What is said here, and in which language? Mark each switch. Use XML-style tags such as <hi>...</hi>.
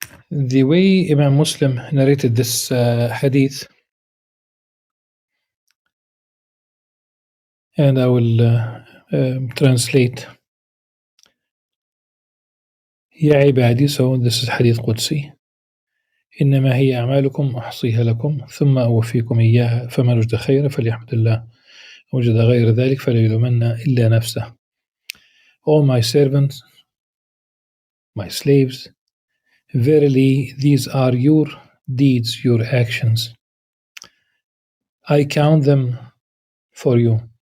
<en>The way Imam Muslim narrated this hadith, and I will translate. يا عبادي, so this is hadith قدسي.</en> <ar>إنما هي أعمالكم أحصيها لكم ثم أوفيكم إياها فمن وجد خيرا فليحمد الله وجد غير ذلك فلا يلومن إلا نفسه.</ar> <en>All my servants, my slaves, verily these are your deeds, your actions. I count them for you.</en>